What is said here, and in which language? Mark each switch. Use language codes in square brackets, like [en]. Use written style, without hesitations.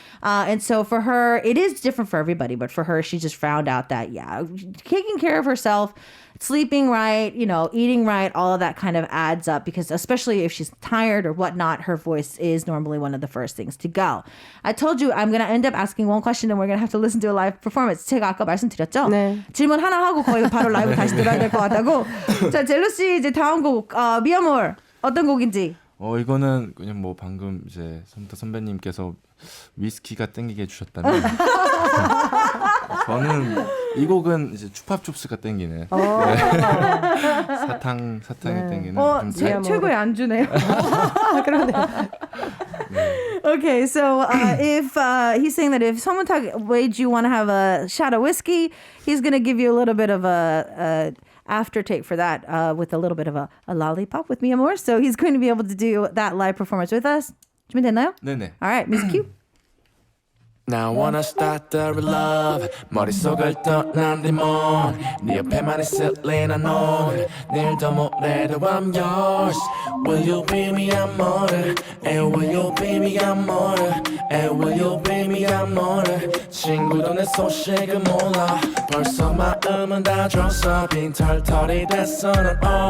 [en] And so for her, it is different for everybody. But for her, she just found out that, yeah, taking care of herself, sleeping right, you know, eating right, all of that kind of adds up because especially if she's tired or whatnot, her voice is normally one of the first things to go. I told you I'm going to end up asking one question and we're going to have to listen to a live performance. [ko] 제가 아까 말씀드렸죠? 네. 질문 하나 하고 거의 바로 라이브 다시 들어야 될 것 같다고. 자, 젤로 씨 이제 다음 곡 Mi Amor 어떤 곡인지. 이거는 그냥 뭐 방금 이제 선배님께서 위스키가 땡기게 해주셨다면 저는 이 곡은 이제 추팝춥스가 땡기는 사탕이 땡기는 최고의 안주네요. 그러네. [en] Okay, so if he's saying that if 성문탁 made you want to have a shot of whiskey, he's going to give you a little bit of a aftertake for that with a little bit of a lollipop with Mi Amor. So he's going to be able to do that live performance with us. [ko] 준비됐나요? 네네. [en] All right, music cue. Now I wanna start the real love [ko] 머릿속을 떠난 데몬 네 옆에만 있을래 난 오늘 내일도 모레도 [en] I'm yours Will you be me amor And will you be me amor And will you be me amor [ko] 친구도 내 소식을 몰라 벌써 마음은 다 줬어 빈털털이 됐어 난